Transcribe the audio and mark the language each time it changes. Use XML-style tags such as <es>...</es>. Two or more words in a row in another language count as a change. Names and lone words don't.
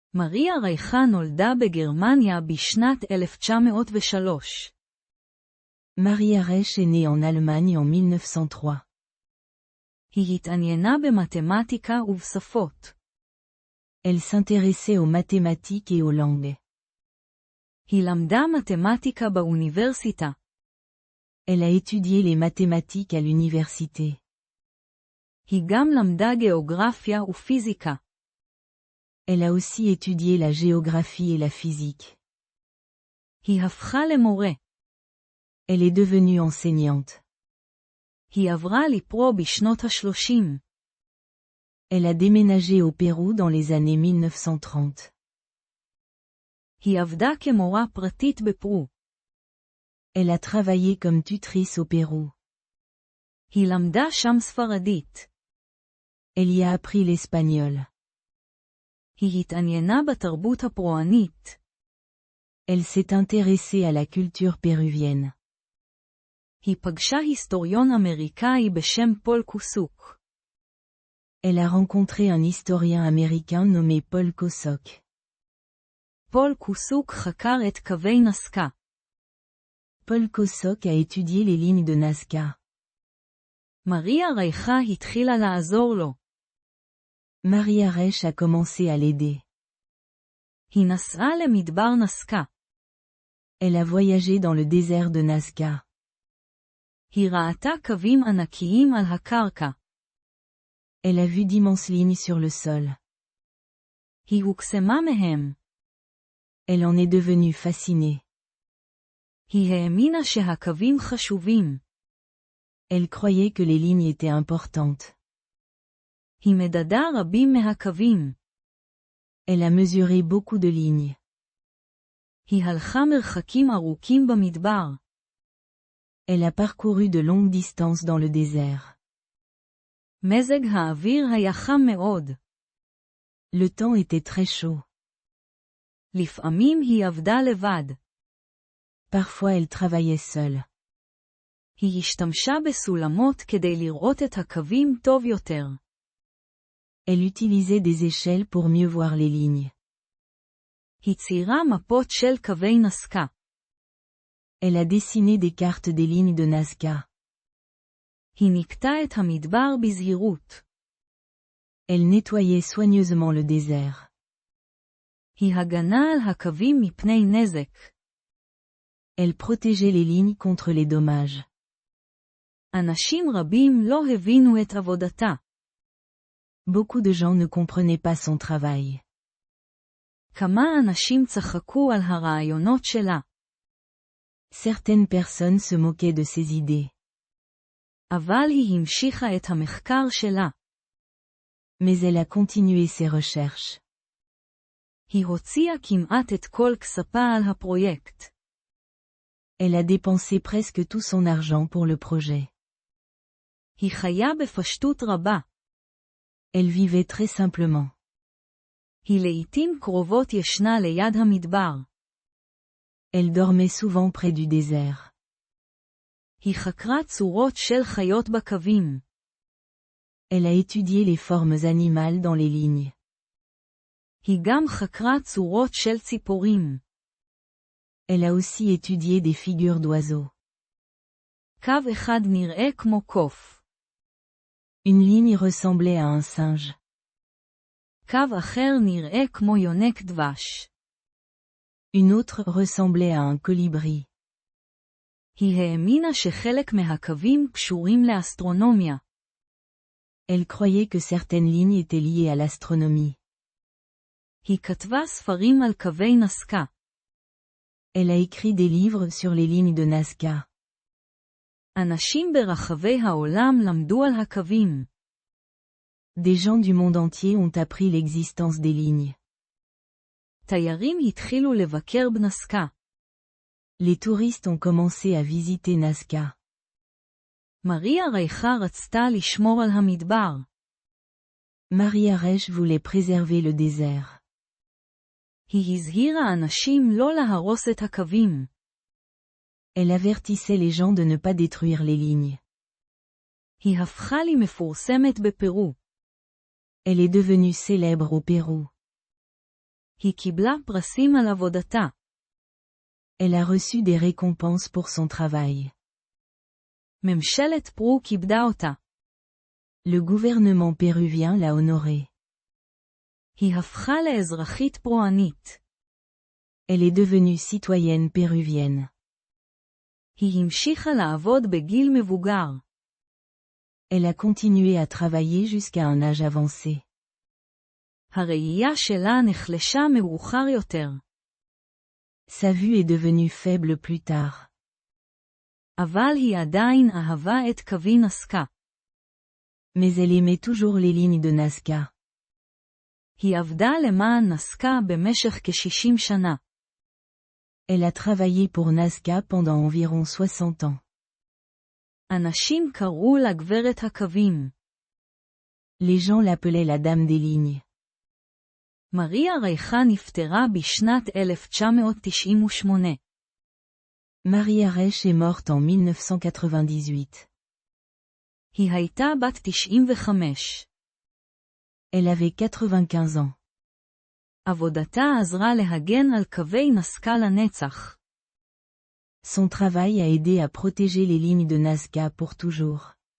<he>מריה רייכה נולדה בגרמניה בשנת 1903.</he> <fr>Maria Reich est née en Allemagne en 1903.</fr> <he>היא התעניינה במתמטיקה ובשפות.</he> <fr>Elle s'intéressait aux mathématiques et aux langues.</fr> <he>היא למדה מתמטיקה באוניברסיטה.</he> <fr>Elle a étudié les mathématiques à l'université.</fr> <he>היא גם למדה גיאוגרפיה ופיזיקה.</he> <fr>Elle a aussi étudié la géographie et la physique.</fr> <he>היא הפכה למורה.</he> <fr>Elle est devenue enseignante.</fr> <he>היא עברה לפרו בשנות ה-30.</he> <fr>Elle a déménagé au Pérou dans les années 1930.</fr> <he>היא עבדה כמורה פרטית בפרו.</he> <fr>Elle a travaillé comme tutrice au Pérou.</fr> <he>היא למדה שם ספרדית.</he> <fr>Elle y a appris l'espagnol.</fr> <he>היא התעניינה בתרבות הפרואנית.</he> <fr>Elle s'est intéressée à la culture péruvienne.</fr> <he>היא פגשה היסטוריון אמריקאי בשם פול קוסוק.</he> <fr>Elle a rencontré un historien américain nommé Paul Kosok.</fr> <he>פול קוסוק חקר את קווי נסקה.</he> <fr>Paul Kosok a étudié les lignes de Nazca.</fr> <he>מריה רייכה התחילה לעזור לו.</he> <fr>Maria Reich a commencé à l'aider.</fr> <he>היא נסעה למדבר נסקה.</he> <fr>Elle a voyagé dans le désert de Nazca.</fr> <he>היא ראתה קווים ענקיים על הקרקע.</he> <fr>Elle a vu d'immenses lignes sur le sol.</fr> <he>היא הוקסמה מהם.</he> <fr>Elle en est devenue fascinée.</fr> <he>היא האמינה שהקווים חשובים.</he> <fr>Elle croyait que les lignes étaient importantes.</fr> <he>היא מדדה רבים מהקווים.</he> <fr>Elle a mesuré beaucoup de lignes.</fr> <he>היא הלכה מרחקים ארוכים במדבר.</he> <fr>Elle a parcouru de longues distances dans le désert.</fr> <he>מזג האוויר היה חם מאוד.</he> <fr>Le temps était très chaud.</fr> <he>לפעמים היא עבדה לבד.</he> <fr>Parfois elle travaillait seule.</fr> <he>היא השתמשה בסולמות כדי לראות את הקווים טוב יותר.</he> <fr>Elle utilisait des échelles pour mieux voir les lignes.</fr> <he>היא ציירה מפות של קווי נסקה.</he> <fr>Elle a dessiné des cartes des lignes de Nazca.</fr> <he>היא נקטה את המדבר בזהירות.</he> <fr>Elle nettoyait soigneusement le désert.</fr> <he>היא הגנה על הקווים מפני נזק.</he> <fr>Elle protégeait les lignes contre les dommages.</fr> <he>אנשים רבים לא הבינו את עבודתה.</he> <fr>Beaucoup de gens ne comprenaient pas son travail.</fr> <he>כמה אנשים צחקו על הרעיונות שלה.</he> <fr>Certaines personnes se moquaient de ses idées.</fr> <he>אבל היא המשיכה את המחקר שלה.</he> <fr>Mais elle a continué ses recherches.</fr> <he>היא הוציאה כמעט את כל כספה על הפרויקט.</he> <fr>Elle a dépensé presque tout son argent pour le projet.</fr> <he>היא חיה בפשטות רבה.</he> <fr>Elle vivait très simplement.</fr> <he>היא לעתים קרובות ישנה ליד המדבר.</he> <fr>Elle dormait souvent près du désert.</fr> <he>היא חקרה צורות של חיות בקווים.</he> <fr>Elle a étudié les formes animales dans les lignes.</fr> <he>היא גם חקרה צורות של ציפורים.</he> <fr>Elle a aussi étudié des figures d'oiseaux.</fr> <he>קו אחד נראה כמו קוף.</he> <fr>Une ligne ressemblait à un singe.</fr> <he>קו אחר נראה כמו יונק דבש.</he> <fr>Une autre ressemblait à un colibri.</fr> <he>היא האמינה שחלק מהקווים קשורים לאסטרונומיה.</he> <fr>Elle croyait que certaines lignes étaient liées à l'astronomie.</fr> <he>היא כתבה ספרים על קווי נסקה.</he> <fr>Elle a écrit des livres sur les lignes de Nazca.</fr> <he>אנשים ברחבי העולם למדו על הקווים.</he> <fr>Des gens du monde entier ont appris l'existence des lignes.</fr> <he>תיירים התחילו לבקר בנסקה.</he> <fr>Les touristes ont commencé à visiter Nazca.</fr> <he>מריה רייכה רצתה לשמור על המדבר.</he> <fr>Maria Reich voulait préserver le désert.</fr> <he>היא הזהירה אנשים לא להרוס את הקווים.</he> <fr>Elle avertissait les gens de ne pas détruire les lignes.</fr> <he>היא הפכה למפורסמת בפרו.</he> <fr>Elle est devenue célèbre au Pérou.</fr> <he>היא קיבלה פרסים על עבודתה.</he> <fr>Elle a reçu des récompenses pour son travail.</fr> <he>ממשלת פרו כיבדה אותה.</he> <fr>Le gouvernement péruvien l'a honorée.</fr> <he>היא הפכה לאזרחית פרואנית.</he> <fr>Elle est devenue citoyenne péruvienne.</fr> <he>היא המשיכה לעבוד בגיל מבוגר.</he> <fr>Elle a continué à travailler jusqu'à un âge avancé.</fr> <he>הראייה שלה נחלשה מאוחר יותר.</he> <fr>Sa vue est devenue faible plus tard.</fr> <he>אבל היא עדיין אהבה את קווי נסקה.</he> <fr>Mais elle aimait toujours les lignes de Nazca.</fr> <he>היא עבדה למען נסקה במשך כ-60 שנה.</he> <fr>Elle a travaillé pour Nazca pendant environ 60 ans.</fr> <he>אנשים קראו לה גברת הקווים.</he> <fr>Les gens l'appelaient la dame des lignes.</fr> <he>מריה רייכה נפטרה בשנת 1998.</he> <fr>Maria Reich est morte en 1998.</fr> <he>היא הייתה בת 95.</he> <fr>Elle avait 95 ans.</fr> <he>עבודתה עזרה להגן על קווי נסקה לנצח.</he> <fr>Son travail a aidé à protéger les lignes de Nazca pour toujours.</fr>